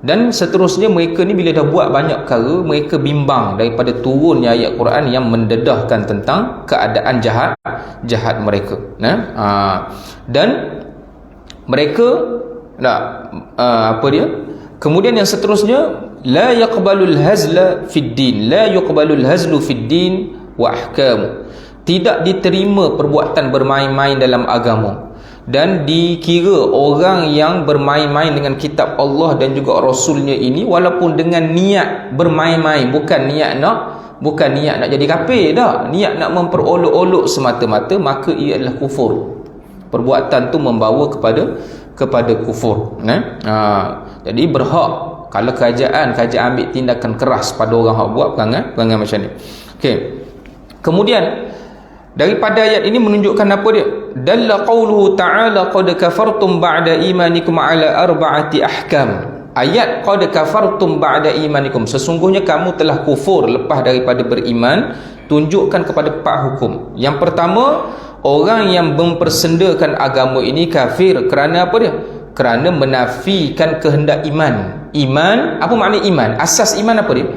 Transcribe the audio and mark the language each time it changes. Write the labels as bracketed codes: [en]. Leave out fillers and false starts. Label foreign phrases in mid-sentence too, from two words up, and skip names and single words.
[ms] Dan seterusnya mereka ni bila dah buat banyak perkara, mereka bimbang daripada turunnya ayat Quran yang mendedahkan tentang keadaan jahat mereka. Dan mereka apa dia? Kemudian yang seterusnya, [ar] لا يقبل الهزل في الدين، لا يقبل الهزل في الدين وأحكام. [ms] Tidak diterima perbuatan bermain-main dalam agama, dan dikira orang yang bermain-main dengan kitab Allah dan juga Rasulnya ini walaupun dengan niat bermain-main, bukan niat nak jadi kafir dah, niat nak memperolok-olok semata-mata, maka ia adalah kufur. Perbuatan tu membawa kepada kufur. Jadi berhak kalau kerajaan ambil tindakan keras pada orang yang buat perangai macam ni. Okey. Kemudian daripada ayat ini menunjukkan apa dia? [ar] دل قوله تعالى قد كفرتم بعد إيمانكم على أربعة أحكام. Ayat قد كفرتم بعد إيمانكم, [ms] sesungguhnya kamu telah kufur lepas daripada beriman, tunjukkan kepada 4 hukum. Yang pertama, orang yang mempersendakan agama ini kafir kerana apa dia? Kerana menafikan kehendak iman. Iman, apa makna iman? Asas iman apa dia?